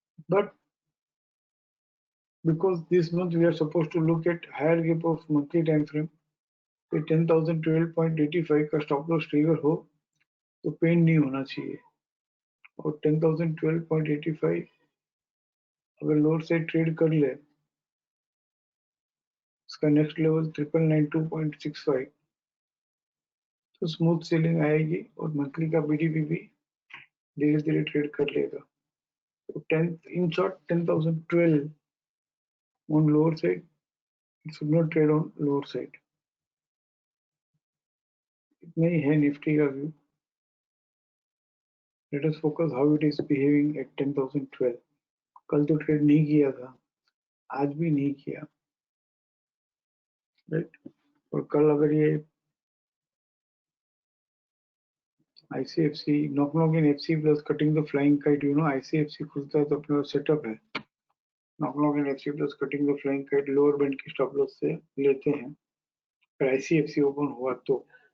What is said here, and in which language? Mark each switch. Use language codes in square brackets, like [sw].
[hi] But [en] because this month we are supposed to look at higher gap of monthly time frame, [hi] तो 10,012.85 का stop loss trigger हो तो pen नहीं होना चाहिए, और 10,012.85 अगर लोअर से ट्रेड कर ले, इसका नेक्स्ट लेवल 9,992.65, तो स्मूथ सेलिंग आएगी और मंथली का बीडीपी भी धीरे धीरे ट्रेड कर लेगा। [en] तो 10 in short 10,012 on lower side, it should not trade on lower side। [hi] इतना ही है निफ्टी का view. [en] Let us focus how it is behaving at 10,012। [hi] कल तो ट्रेड नहीं किया था, आज भी नहीं किया, राइट। और कल अगर ये ICFC [en] knock in FC plus cutting the flying kite, [hi] you know ICFC खुलता है तो अपने पास सेटअप है, knock in FC plus cutting the flying kite lower band की स्टॉप लॉस से लेते हैं, अगर ICFC ओपन हुआ तो।